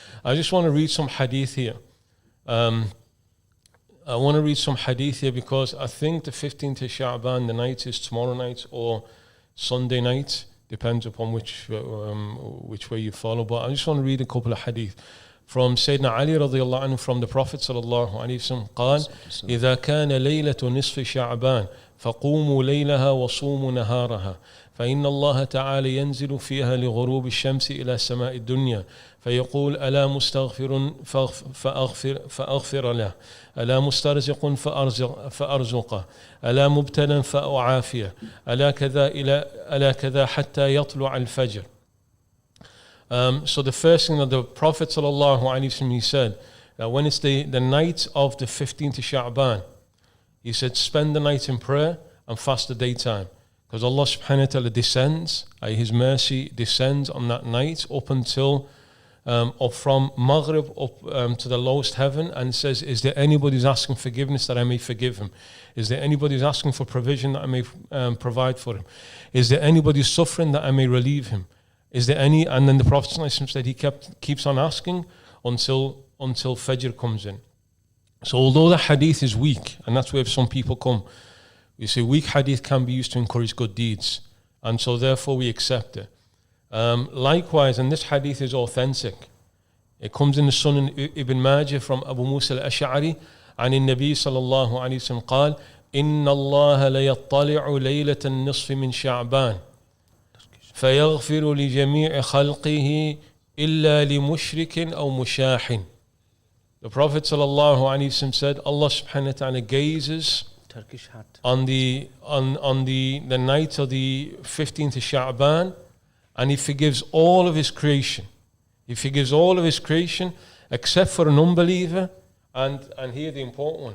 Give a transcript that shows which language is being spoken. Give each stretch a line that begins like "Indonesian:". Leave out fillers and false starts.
English: I just want to read some hadith here. I want to read some hadith here because I think the 15th of Sha'ban, the night is tomorrow night or Sunday night, depends upon which way you follow. But I just want to read a couple of hadith. From Sayyidina Ali radiallahu anhu, from the Prophet sallallahu alayhi wa sallam,
Arabic: قال إذا كان ليلة نصف شعبان فقوموا ليلها وصوموا نهارها فإن الله تعالى ينزل فيها لغروب الشمس إلى سماء الدنيا فيقول ألا مستغفر فأغفر له ألا مسترزق فأرزقه ألا مبتلا فأعافيه ألا كذا حتى يطلع الفجر.
English: So the first thing that the Prophet sallallahu alaihi wasallam, he said that when it's the night of the 15th of Sha'ban, he said spend the night in prayer and fast the daytime, because Allah subhanahu wa ta'ala descends, His mercy descends on that night up until or from Maghrib up to the lowest heaven, and says, is there anybody who's asking forgiveness that I may forgive him? Is there anybody who's asking for provision that I may provide for him? Is there anybody suffering that I may relieve him? Is there any? And then the Prophet said he keeps on asking until Fajr comes in. So although the hadith is weak, and that's where some people come, you see, weak hadith can be used to encourage good deeds, and so therefore we accept it. Likewise, and this hadith is authentic. It comes in the Sunan Ibn Majah from Abu Musa al-Ash'ari
Arabic: عن النبي صلى الله عليه وسلم قال إن الله ليطلع ليلة النصف من شعبان فيغفر لجميع خلقه إلا لمشرك أو مشاح.
English: The Prophet sallallahu alaihi wasallam said, Allah subhanahu wa ta'ala gazes on the night of the 15th of Sha'ban, and He forgives all of His creation. He forgives all of His creation except for an unbeliever, and here the important one.